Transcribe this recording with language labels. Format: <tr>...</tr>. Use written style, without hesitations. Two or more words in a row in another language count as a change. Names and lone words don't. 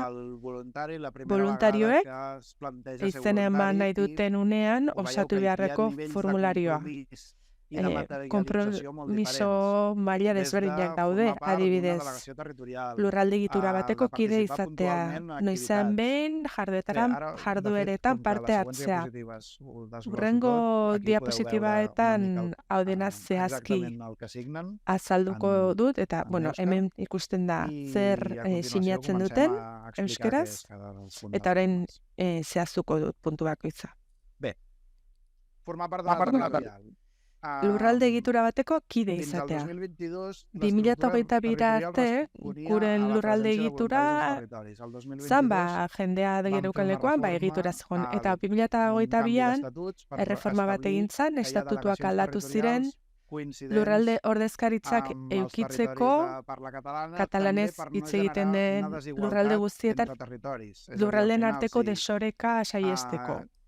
<ca>el voluntari la primera</ca> <eu>voluntarioek</eu> <ca>vegada que es planteja ser</ca> <eu>izena eman nahi</eu> <ca>voluntari</ca> <eu>duten unean</eu> <ca>i veieu</ca> <eu>osatu</eu> <ca>que hi ha</ca> <eu>beharreko</eu> <ca>nivells de</ca> <eu>formularioa.</eu> <ca>compromís i de materialització molt diferents.</ca> <eu>Konpromiso maila</eu> <ca>Des de</ca> <eu>desberdinak daude,</eu> <ca>formar part d'una</ca> <eu>adibidez,</eu> <ca>delegació territorial,</ca> <eu>lurralde egitura bateko</eu> <ca>de</ca> <eu>kide</eu> <ca>participar</ca> <eu>izatea,</eu> <ca>puntualment en</ca> <eu>noizean</eu> <ca>activitats.</ca> <eu>behin</eu> <ca>Ara,</ca> <eu>jardueretan</eu> <ca>com que</ca> <eu>parte</eu> <ca>les següents</ca> <eu>hartzea.</eu> <ca>diapositives ho desglosso</ca> <eu>Hurrengo</eu> <ca>tot, aquí podeu</ca> <eu>diapositibaetan</eu> <ca>veure una mica</ca> <eu>hau dena zehazki</eu> <ca>exactament el que signen.</ca> <eu>azalduko dut, eta,</eu> <ca>en bueno,</ca> <eu>euskara. hemen ikusten da</eu> <ca>I</ca> <eu>zer</eu> <ca>a continuació</ca> <eu>sinatzen</eu> <ca>comencem</ca> <eu>duten</eu> <ca>a explicar</ca> <eu>euskeraz,</eu> <ca>què és cada un</ca> <eu>eta</eu> <ca>dels</ca> <eu>orain</eu> <ca>temes.</ca> <eu>zehaztuko dut puntu bakoitza.</eu> <ca>Bé, formar part de la territorial.</ca> <eu>Lurralde egitura bateko kide</eu> <ca>Fins al</ca> <eu>izatea.</eu> <ca>2022,</ca> <eu>2022 arte, guren lurralde egitura zan jendea geneukalekoan egitura zegoen. Eta 2022an erreforma bat egin zan, estatutuak aldatu ziren, lurralde ordezkaritzak eukitzeko katalanez hitz egiten den lurralde guztietan, lurraldeen arteko desoreka saiesteko.</eu>